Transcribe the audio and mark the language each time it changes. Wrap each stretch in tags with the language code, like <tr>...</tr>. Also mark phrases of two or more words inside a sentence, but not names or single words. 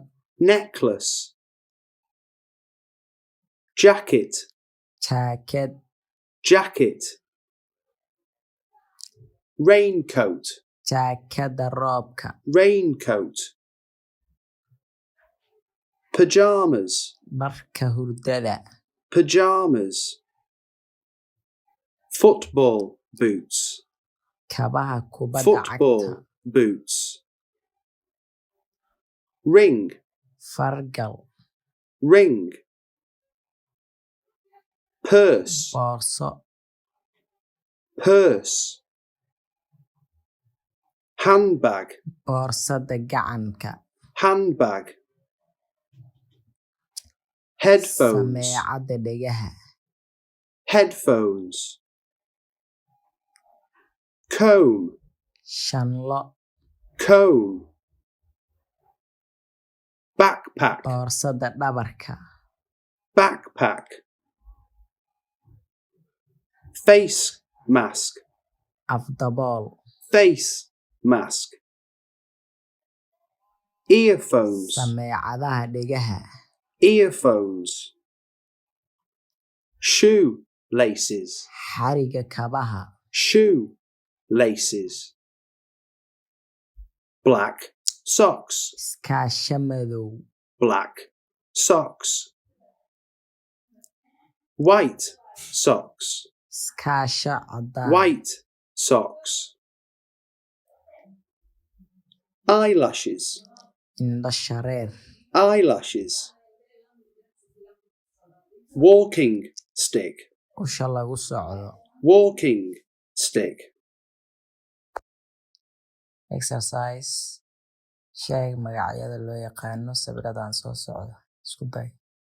<en>necklace, jacket,</en> <so>jaakad,</so> <en>jacket, raincoat,</en> <so>jaakada roobka,</so> <en>raincoat, pajamas,</en> <so>dharka hurdada,</so> <en>pajamas, football boots,</en> <so>kabaha kubadda</so> <en>football</en> <so>cagta,</so> <en>boots, ring,</en> <so>fargal,</so> <en>ring, purse,</en> <so>boorso,</so> <en>purse, handbag,</en> <so>boorsada gacanka,</so> <en>handbag, headphones,</en> <so>sameecada dhegaha,</so> <en>headphones, comb,</en> <so>shanlo,</so> <en>comb, backpack,</en> <so>boorsada dhabarka,</so> <en>backpack, face mask,</en> <so>afdabool,</so> <en>face mask, earphones,</en> <so>sameecadaha dhegaha,</so> <en>earphones, shoe laces,</en> <so>xariga kabaha,</so> <en>shoe laces, black socks,</en> <so>iskaasho madow,</so> <en>black socks, white socks,</en> <so>iskaasho cadaan,</so> <en>white socks, eyelashes,</en> <so>indho shareer,</so> <en>eyelashes, walking stick,</en> <so>usha lagu socdo,</so> <en>walking stick, exercise,</en> <so>sheeg magacyada loo yaqaano sawiradan soo socda, isku day.</so>